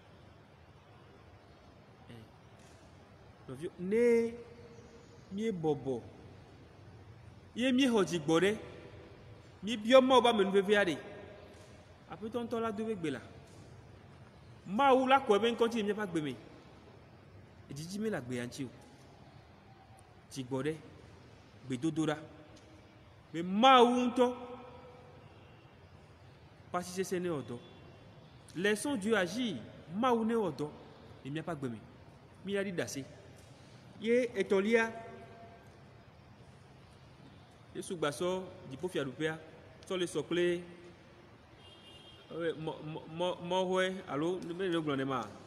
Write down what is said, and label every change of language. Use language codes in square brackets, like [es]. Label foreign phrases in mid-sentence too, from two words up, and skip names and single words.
[ee] Nɔvio, ne míebɔbɔ ye míexɔ dzigbɔ ɖe míebiɔ Mawu be amenuvevea ɖe, aƒetɔ ŋutɔ la do be gbe la Mawu la kɔe be ŋkɔntsi le míaƒe agbe me, edzidzi me le agbea ŋuti o. Dzigbɔ ɖe gbedodoɖa be Mawu ŋutɔ ƒe asisese ne wɔ dɔ. [fr] Laissons Dieu agir. [ee] Mawu ne wɔ dɔ le míaƒe agbe me. Míaɖi ɖase. Ye etɔ̃lia, Yesu gbasɔ dziƒofiaɖuƒea tsɔ le sɔ kple mɔxɔe alo ne le gblɔ ne ma.